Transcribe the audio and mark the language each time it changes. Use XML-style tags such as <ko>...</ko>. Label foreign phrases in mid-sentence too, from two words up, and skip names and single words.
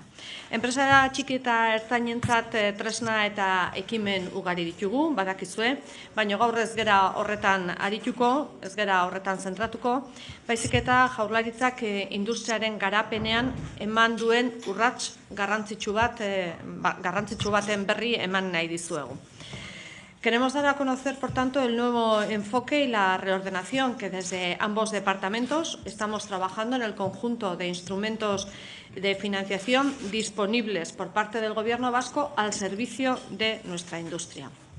<eu>Enpresa txiki eta ertainentzat tresna eta ekimen ugari ditugu, badakizue, baina gaur ez gera horretan arituko, ez gera horretan zentratuko, baizik eta Jaurlaritzak industriaren garapenean eman duen urrats garrantzitsu baten berri eman nahi dizuegu.</eu> <es>Queremos dar a conocer, por tanto, el nuevo enfoque y la reordenación que desde ambos departamentos estamos trabajando en el conjunto de instrumentos de financiación disponibles por parte del Gobierno vasco al servicio de nuestra industria.</es>